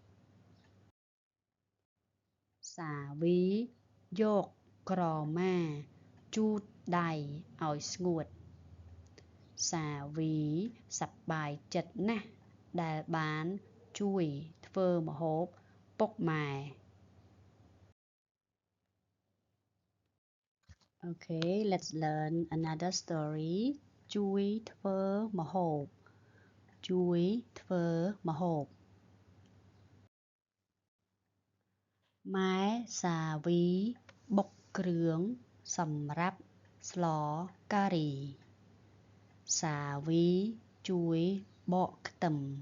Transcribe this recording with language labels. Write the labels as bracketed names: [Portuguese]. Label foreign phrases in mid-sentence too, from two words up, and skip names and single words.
[Khmer] សាវីយកក្រមាជូតដៃឲ្យស្ងួតសាវីសប្បាយចិត្តណាស់ដែលបានជួយធ្វើម្ហូបពុកម៉ែ [English] Okay, let's learn another story. [Khmer] ជួយធ្វើម្ហូបជួយធ្វើម្ហូបម៉ែសាវីបុកគ្រឿងសម្រាប់ស្លការីសាវីជួយបកខ្ទឹម